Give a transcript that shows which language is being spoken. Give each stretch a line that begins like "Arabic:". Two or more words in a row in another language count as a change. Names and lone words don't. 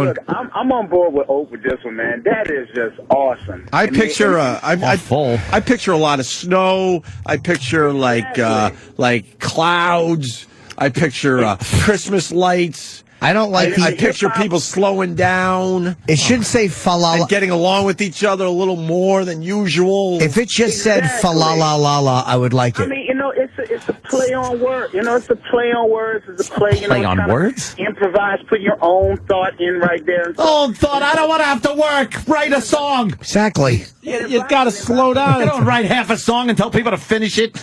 English: Look, I'm on board with Oak with this one, man. That is just awesome. I picture full. I picture a lot of snow. I picture like clouds. I picture Christmas lights. I don't like I picture people slowing down. It should say fa la la. And getting along with each other a little more than usual. If it just said fa la la la la, I would like I it. mean, you know, it's a play on words. You know, it's a play on words. It's a play. You know, Play on kinda words? Improvise. Put your own thought in right there. Oh, thought I don't want to have to work. Write a song. Exactly. You got to slow I down. don't write half a song and tell people to finish it.